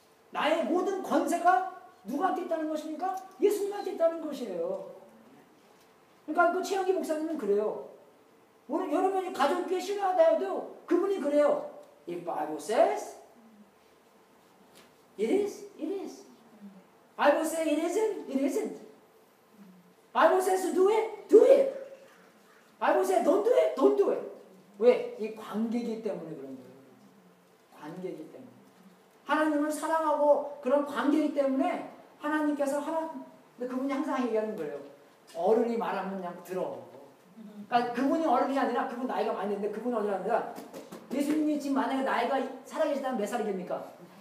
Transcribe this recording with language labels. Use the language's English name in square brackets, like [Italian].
[Korean] 나의 모든 권세가 누구한테 있다는 것입니까? 예수님한테 있다는 것이에요. 그러니까 그 최영기 목사님은 그래요. 오늘 여러분이 가족교회 신뢰하다 해도 그분이 그래요. [English] If Bible says it is, it is. Bible says it isn't, it isn't. Bible says do it, do it. Bible says don't do it, don't do it. [Korean] 왜? 이 관계이기 때문에 그런 거예요. 관계이기 때문에. 하나님을 사랑하고 그런 관계이기 때문에 하나님께서 근데 그분이 항상 얘기하는 거예요. 어른이 말하면 그냥 들어. 그러니까 그분이 어른이 아니라 그분 나이가 많이 됐는데 그분이 어른이 아니라 예수님이 지금 만약에 나이가 살아계시다면 몇 살이 됩니까?